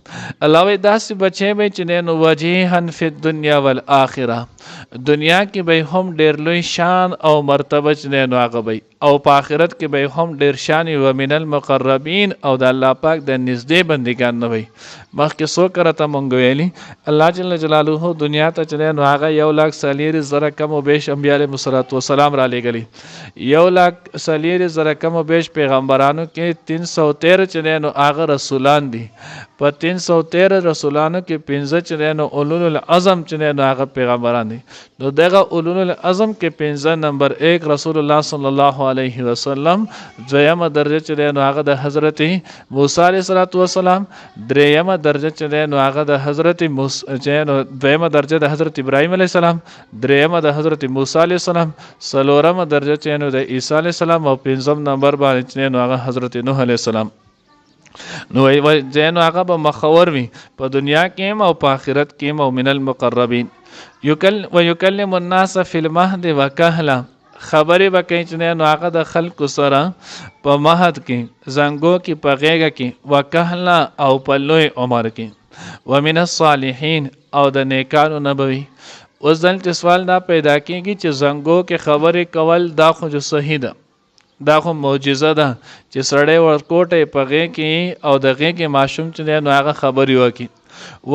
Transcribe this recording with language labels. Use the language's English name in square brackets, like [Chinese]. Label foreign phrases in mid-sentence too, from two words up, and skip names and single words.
[Pashto] الله وایي داسې بچی به چې نو [Arabic] وجیحا فی الدنیا والآخره، [Pashto] دنیا کې به هم ډېر لوی شان او مرتبه چې نو هغه به، او په آخرت کې به هم ډېر شان [Arabic] و من المقربین، [Pashto] او د الله پاک د نږدې بندګان نه وي. مخکې څو کرته مونږ ویلي الله جل جلاله دنیا ته چې نو هغه 1,40,000 کم و بیش انبیا [Arabic] علیهم السلام [Pashto] را لېږلي، 1,40,000 کم و بیش پیغمبرانو کې 313 چې نو هغه رسولان دي. په 313 رسولانو کې 15 چې نو [Arabic] اولو العظم [Pashto] چې نو هغه پیغمبران دي. نو دغه [Arabic] اولو العظم [Pashto] کې 15 نمبر 1 رسول الله [Arabic] صلی الله علیه وسلم، [Pashto] دویمه درجه چې نو هغه د حضرت موسی [Arabic] علیه السلام، [Pashto] دریمه درجه چې نو هغه د حضرت دویمه درجه د حضرت ابراهیم [Arabic] علیه السلام، [Pashto] دریمه د حضرت موسی [Arabic] علیه السلام، [Pashto] څلورمه درجه چې نو د عیسی [Arabic] علیه السلام، [Pashto] او 5م نمبر باندې چې نو هغه حضرت نوح [Arabic] علیه السلام. [Pashto] نو زینو هغه به مخور وي په دنیا کې هم او په آخرت کې هم او [Arabic] من المقربین ویکلم الناس فی المهد [Pashto] وکهلا خبرې به کوي چې نو هغه د خلکو سره په مهد کې زنګو کې په غیږه کې وکهلا او په لوی عمر کې [Arabic] ومن الصالحین [Pashto] او د نیکانو نه به وي. اوس دلته سوال دا پیدا کېږي چې زنګو کې خبرې کول دا خو جو صحیح ده، دا خو معجزه ده چې سړی ورکوټه په غې کې او د غې کې ماشوم چې نو هغه خبرې وکړي.